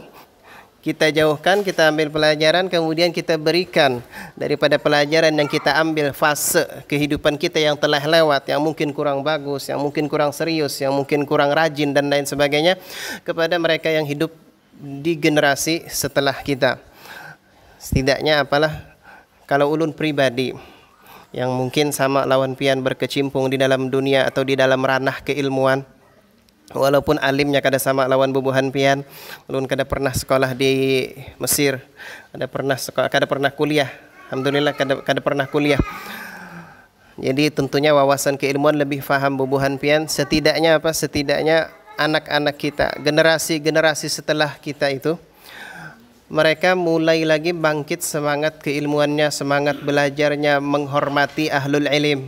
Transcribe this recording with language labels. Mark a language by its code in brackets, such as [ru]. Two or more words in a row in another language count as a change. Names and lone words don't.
[id] Kita jauhkan, kita ambil pelajaran, kemudian kita berikan daripada pelajaran yang kita ambil fase kehidupan kita yang telah lewat, yang mungkin kurang bagus, yang mungkin kurang serius, yang mungkin kurang rajin dan lain sebagainya, kepada mereka yang hidup di generasi setelah kita. [bjn] Setidaknya kalau ulun pribadi yang mungkin sama lawan pian berkecimpung di dalam dunia atau di dalam ranah keilmuan, walaupun alimnya kada sama lawan bubuhan pian, ulun kada pernah sekolah di Mesir, kada pernah kuliah, alhamdulillah kada pernah kuliah. Jadi tentunya wawasan keilmuan lebih faham bubuhan pian. [id] Setidaknya setidaknya anak-anak kita, generasi setelah kita itu, mereka mulai lagi bangkit semangat keilmuannya, semangat belajarnya, menghormati [ar] ahlul ilim.